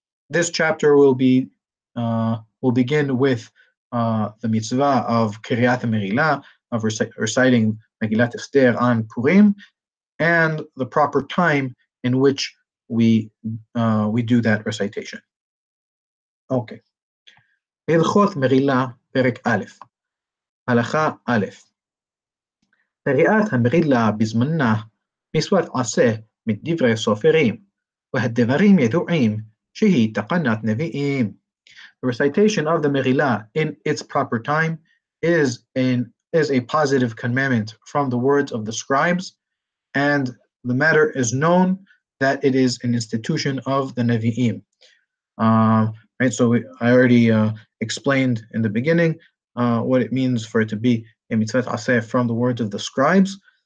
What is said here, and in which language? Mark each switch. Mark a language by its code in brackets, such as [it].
[en] This chapter will begin with the mitzvah of Kiryat Meghilla, of reciting Meghillat Esther on Purim, and the proper time in which we do that recitation. [he] אוקיי. הלכות מרילה, פרק א', הלכה א', קריאת המרילה בזמנה מצוות עשה מדברי סופרים, והדברים ידועים שהיא תקנת נביאים. [en] The recitation of the Meghilla in its proper time is a positive commandment from the words of the scribes, and the matter is known that it is an institution of the Nevi'im. Right, so I already explained in the beginning what it means for it to be a mitzvah aseh from the words of the scribes.